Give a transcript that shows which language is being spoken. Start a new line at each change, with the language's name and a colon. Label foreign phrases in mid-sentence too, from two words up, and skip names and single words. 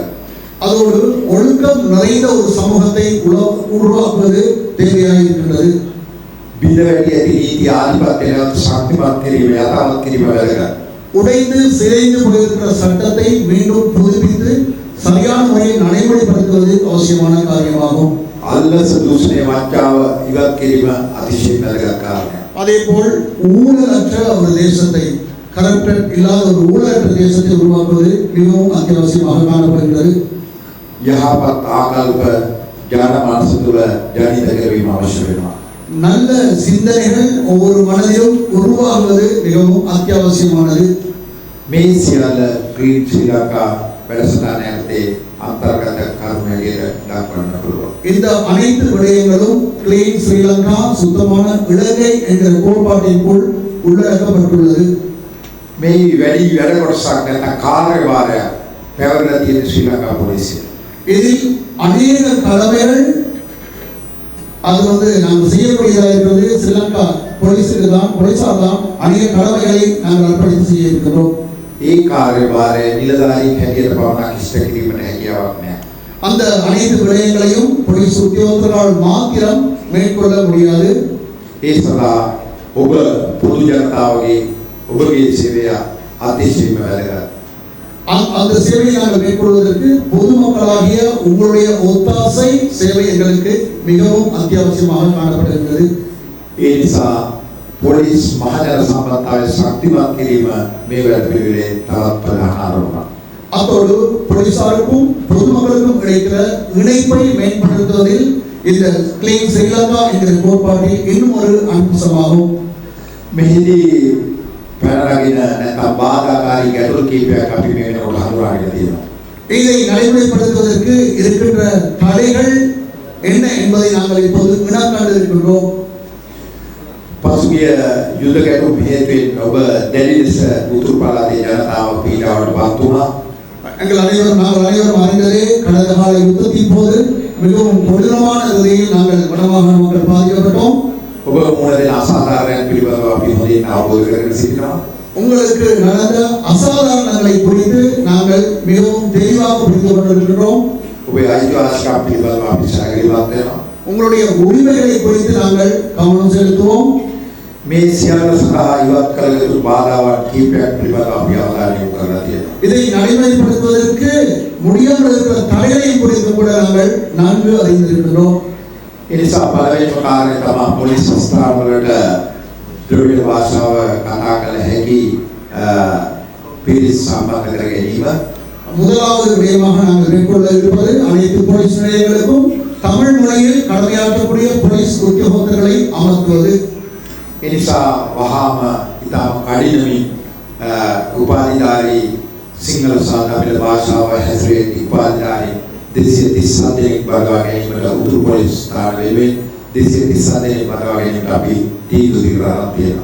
Tamil: அதோடு ஒழுக்கம் நிறைந்த ஒரு சமூகத்தை உருவாக்குவது தேவையாக இருக்கின்றது.
Sinhala: බිඳවැටි ඇති නීති ආධිපත්‍යයන් ශක්තිමත් කිරීම යථාවත් කිරීම වැදගත්.
Tamil: உடைந்து சிதைந்து போயிருக்கிற சட்டத்தை மீண்டும் புதுப்பித்து சரியான முறையில் நடைமுறைப்படுத்துவது அவசியமான காரியமாகும்.
Sinhala: අල්ලස දූෂණය වංචාව ඉවත් කිරීම අතිශයින් වැදගත් කාරණයක්.
Tamil: அதேபோல் ஊழலற்ற ஒரு தேசத்தை, கரப்டட் இல்லாத ஒரு ஊழலற்ற தேசத்தை உருவாக்குவது மிகவும் அத்தியாவசியமாக காணப்படுகிறது.
Sinhala: යහපත් ආකල්ප ජනමානස තුළ ජනිත කරවීම අවශ්‍ය වෙනවා.
Tamil: நல்ல சிந்தனைகள் ஒவ்வொரு மனதிலும் உருவாகுவது மிகவும் அத்தியாவசியமானது.
Sinhala: මේ සියල්ල ක්‍රීන් ශ්‍රී ලංකා වැඩසටහන යටතේ අන්තර්ගත කර්මයකට දක්වන්න පුළුවන්.
Tamil: இந்த அனைத்து விடயங்களும் கிளீன் ஸ்ரீலங்கா சுத்தமான இலங்கை என்ற கோட்பாட்டிற்குள் உள்ளடக்கப்பட்டுள்ளது.
Sinhala: මේ වැඩි වැඩ කොටසක් නැත්නම් කාර්යභාරයක් පැවරලා තියෙන ශ්‍රී ලංකා පොලිසිය.
Tamil: இதில் அநேக கடமைகள் அது நாங்கள் செய்யக்கூடியதாக இருக்கிறது. ஸ்ரீலங்கா போலீசார் தான் அநேக கடமைகளை நாங்கள் அர்ப்பணித்து செய்ய இருக்கிறோம்.
Sinhala: ඒ කාර්යභාරය නිලධාරීන් හැටියට පමණක් ඉෂ්ට කිරීමට හැකියාවක් නැහැ.
Tamil: அந்த அனைத்து விடயங்களையும் போலீஸ் உத்தியோகத்தரால் மாத்திரம் மேற்கொள்ள முடியாது.
Sinhala: ඒ සඳහා ඔබ පොදු ජනතාවගේ ඔබගේ සේවය අතිශයින්ම වැදගත්.
Tamil: அந்த சேவையை நாங்கள் மேற்கொள்வதற்கு பொதுமக்களாகிய உங்களுடைய ஒத்தாசை சேவை எங்களுக்கு மிகவும் அத்தியாவசியமாக காணப்படுகிறது.
Sinhala: ඒ නිසා පොලිස් මහජන සම්බන්ධතාවය ශක්තිමත් කිරීම මේ වැඩපිළිවෙලේ තවත් ප්‍රධාන අරමුණක්.
Tamil: அதோடு போலீசாருக்கும் பொதுமக்களுக்கும் கிடைக்கிற இணைப்பை மேம்படுத்துவதில் இந்த கிளீன் ஸ்ரீலங்கா என்கிற கோட்பாட்டில் இன்னும் ஒரு அம்சமாகும்.
Sinhala: මෙහිදී පැනනගින නැත්නම් බාධාකාරී ගැටලු කීපයක් අපි මේ වෙනකොට හඳුනාගෙන තියෙනවා.
Tamil: இதை நடைமுறைப்படுத்துவதற்கு இருக்கின்ற தடைகள் என்ன என்பதை நாங்கள் இப்போது வினாக்காண்டு இருக்கின்றோம்.
Sinhala: පසුගිය යුද ගැටුම් හේතුවෙන් ඔබ දැඩි ලෙස උතුරු පළාතේ ජනතාව පීඩාවට පත් වුණා.
Tamil: நாங்கள் அனைவரும் அறிந்ததே, கடந்த கால யுத்தத்தின் போது மிகவும் கொடூரமான வகையில் நாங்கள் வடமாகாண மக்கள் பாதிக்கப்பட்டோம்.
Sinhala: ඔබ මුණ දෙන අසාධාරණයන් පිළිබඳව අපි හොඳින් අවබෝධ කරගෙන සිටිනවා.
Tamil: உங்களுக்கு நடந்த அசாதாரணங்களை குறித்து நாங்கள் மிகவும் தெளிவாக புரிந்து கொண்டிருக்கிறோம்.
Sinhala: ඔබේ අයිතිවාසිකම් පිළිබඳව අපි සැලකිලිමත් වෙනවා.
Tamil: உங்களுடைய உரிமைகளை குறித்து நாங்கள் கவனம் செலுத்துவோம்.
Sinhala: මේ සියල්ල සඳහා ඉවත් කළ යුතු බාධාවන් කීපයක් පිළිබඳව අපි අවධානය යොමු කරලා තියෙනවා.
Tamil: இதை நடைமுறைப்படுத்துவதற்கு முடியாமல் இருக்கிற தடைகளை குறித்து கூட நாங்கள் நன்கு அறிந்திருக்கிறோம்.
Sinhala: ඒ නිසා පළවෙනිම කාර්යය තමයි පොලිස් ස්ථාන වලට ද්‍රවිඩ භාෂාව කතා කළ හැකි පිරිස් සම්බන්ධ කර ගැනීම.
Tamil: முதலாவது விடயமாக நாங்கள் மேற்கொள்ள இருப்பது அனைத்து போலீஸ் நிலையங்களுக்கும் தமிழ் மொழியில் கடமையாற்றக்கூடிய போலீஸ் உத்தியோகத்தர்களை அமர்த்துவது.
Sinhala: එනිසා වහාම ඉතාම කඩිනමින් උපාධිධාරී සිංහල සහ තමිල් භාෂාව හැසිරෙන උපාධිධාරී 237 දෙනෙක් බඳවා ගැනීමට උතුරු පොලිස් ස්ථාන වෙනුවෙන් 237 දෙනෙක් බඳවා ගැනීමට අපි තීන්දුව දීලා තියෙනවා.